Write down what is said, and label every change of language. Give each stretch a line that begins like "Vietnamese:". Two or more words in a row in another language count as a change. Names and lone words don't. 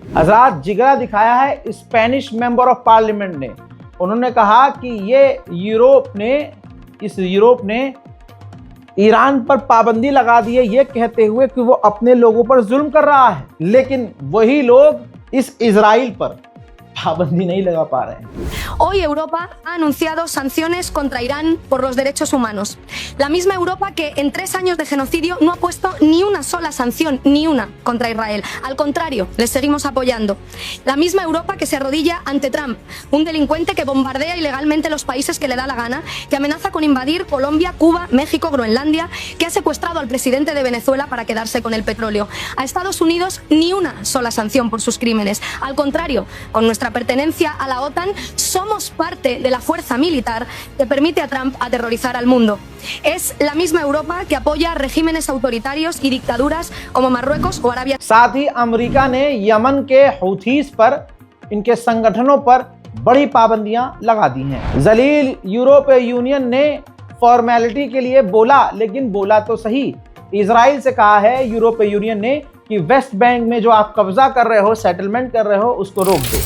Hindi: हजरात, जिगरा दिखाया है
English: Spanish member of parliament
Hindi: ने। उन्होंने कहा कि ये यूरोप ने ईरान पर पाबंदी लगा दी है, ये कहते हुए कि वो अपने लोगों पर जुल्म कर रहा है, लेकिन वही लोग इस इजराइल पर पाबंदी नहीं लगा पा रहे हैं।
Spanish: Hoy Europa ha anunciado sanciones contra Irán por los derechos humanos. La misma Europa que en 3 años de genocidio no ha puesto ni una sola sanción, ni una, contra Israel. Al contrario, les seguimos apoyando. La misma Europa que se arrodilla ante Trump, un delincuente que bombardea ilegalmente los países que le da la gana, que amenaza con invadir Colombia, Cuba, México, Groenlandia, que ha secuestrado al presidente de Venezuela para quedarse con el petróleo. A Estados Unidos ni una sola sanción por sus crímenes. Al contrario, con nuestra pertenencia a la OTAN, somos parte de la fuerza militar que permite a Trump aterrorizar al mundo. Es la misma Europa que apoya regímenes autoritarios y dictaduras como Marruecos o Arabia।
Hindi: साथ ही अमेरिका ने यमन के हूथीस पर, इनके संगठनों पर बड़ी पाबंदियां लगा दी हैं। जलील यूरोपीय यूनियन ने फॉर्मेलिटी के लिए बोला, लेकिन बोला तो सही। इजराइल से कहा है यूरोपीय यूनियन ने कि वेस्ट बैंक में जो आप कब्जा कर रहे हो, सेटलमेंट कर रहे हो, उसको रोक दो।